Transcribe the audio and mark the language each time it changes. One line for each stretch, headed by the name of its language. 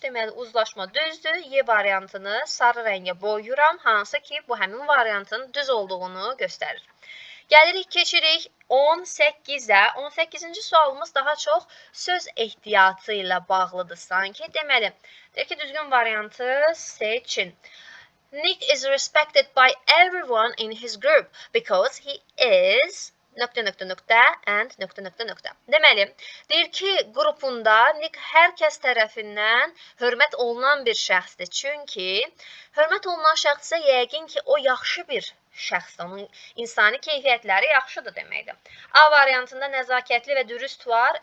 Azerbaijani: Deməli, uzlaşma düzdür. Y variantını sarı rəngə boyuram. Hansı ki, bu həmin variantın düz olduğunu göstərir. Gəlirik, keçirik 18-ə. 18-ci sualımız daha çox söz ehtiyatı ilə bağlıdır sanki. Deməli, deyək ki, düzgün variantı seçin.
English: Nick is respected by everyone in his group because he is ... and ...
Azerbaijani: Deməli, deyir ki, qrupunda Nick hər kəs tərəfindən hörmət olunan bir şəxsdir. Çünki hörmət olunan şəxsə yəqin ki, o yaxşı bir şəxsdir. Onun insani keyfiyyətləri yaxşıdır deməkdir. A variantında nəzakətli və dürüst var.